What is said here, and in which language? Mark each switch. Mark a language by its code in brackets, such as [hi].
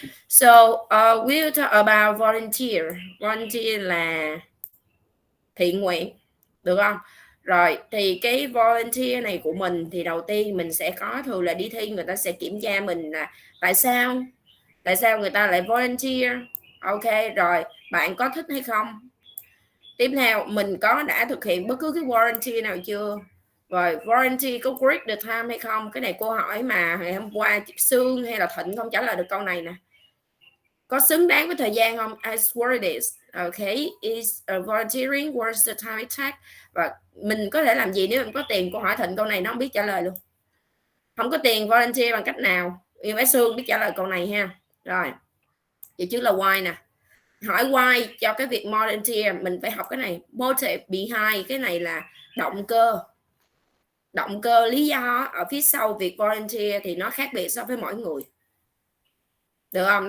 [en] So, we'll talk about volunteer. [vi] Volunteer là thiện nguyện. Được không? Rồi, thì cái volunteer này của mình thì đầu tiên mình sẽ có, thường là đi thi người ta sẽ kiểm tra mình là tại sao người ta lại volunteer. Ok, rồi bạn có thích hay không? Tiếp theo, mình đã thực hiện bất cứ cái volunteer nào chưa? Rồi volunteer có [en] great the time [vi] hay không? Cái này cô hỏi mà ngày hôm qua Sương hay là Thịnh không trả lời được câu này nè. Có xứng đáng với thời gian không? [en] As what it is. Okay, is volunteering worth the time it takes? [vi] Và mình có thể làm gì nếu mình có tiền? Cô hỏi Thịnh câu này nó không biết trả lời luôn. Không có tiền volunteer bằng cách nào? Yêu bé Sương biết trả lời câu này ha. Rồi, vậy chứ là why nè. Hỏi why cho cái việc volunteer mình phải học cái này. [en] Motive behind, [vi] cái này là động cơ lý do ở phía sau việc volunteer thì nó khác biệt so với mỗi người, được không?